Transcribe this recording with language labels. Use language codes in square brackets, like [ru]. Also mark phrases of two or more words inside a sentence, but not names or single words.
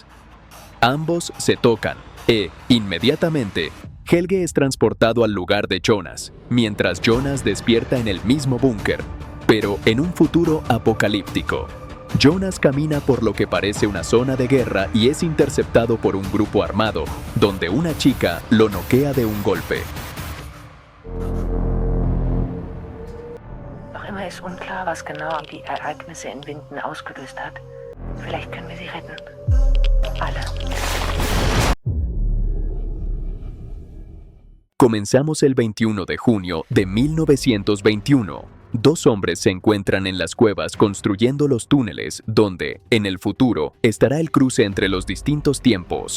[es] Ambos se tocan e, inmediatamente, Helge es transportado al lugar de Jonas, mientras Jonas despierta en el mismo búnker, pero en un futuro apocalíptico. Jonas camina por lo que parece una zona de guerra y es interceptado por un grupo armado, donde una chica lo noquea de un golpe. [de] Noch immer ist unklar, was genau die Ereignisse in Winden ausgelöst hat. Vielleicht können wir sie retten. Alle. [es] Comenzamos el 21 de junio de 1921. Dos hombres se encuentran en las cuevas construyendo los túneles donde, en el futuro, estará el cruce entre los distintos tiempos.